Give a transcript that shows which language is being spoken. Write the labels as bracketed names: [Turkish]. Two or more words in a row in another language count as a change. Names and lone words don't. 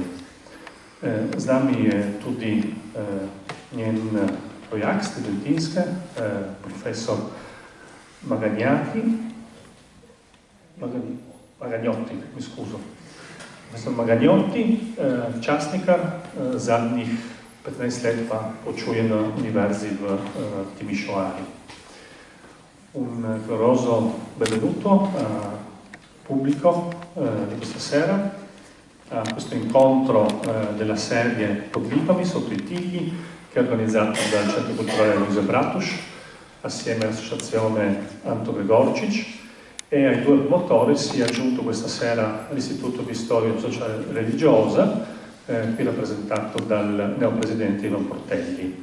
[Slovenian] Z nami je tudi njen rojak z Tibentinske, profesor Magagnotti, [Italian] mi scuso. [Slovenian] Profesor Magagnotti, časnikar, zadnjih 15 let pa počuje na univerzi v Timisoari. [Italian] Un caloroso benvenuto pubblico di questa sera a questo incontro della serie Podlipami sotto i tigli, che è organizzato dal Centro Culturale Luisa Bratuš assieme all'associazione Anto Gregorčić, e ai due promotori si è aggiunto questa sera l'Istituto di Storia Sociale e Religiosa, qui rappresentato dal neopresidente Ivo Portelli.